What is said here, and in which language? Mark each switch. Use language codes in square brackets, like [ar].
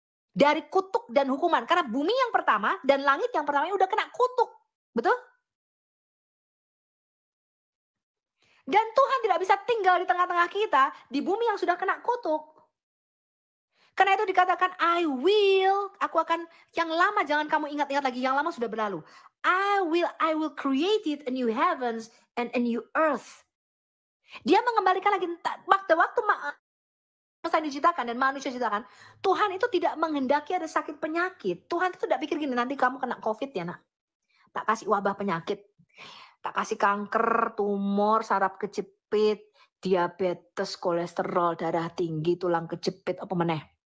[id] Dari kutuk dan hukuman. Karena bumi yang pertama dan langit yang pertama ini udah kena kutuk. Betul? Dan Tuhan tidak bisa tinggal di tengah-tengah kita di bumi yang sudah kena kutuk. Karena itu dikatakan aku akan, yang lama jangan kamu ingat-ingat lagi, yang lama sudah berlalu. [en] I will create it a new heavens and a new earth. [id] Dia mengembalikan lagi waktu masa diciptakan dan manusia diciptakan. Tuhan itu tidak menghendaki ada sakit penyakit. Tuhan itu tidak pikir gini, nanti kamu kena COVID ya nak. Tak kasih wabah penyakit. Tak kasih kanker, tumor, saraf kejepit, diabetes, kolesterol, darah tinggi, tulang kejepit, [jv] apa meneh.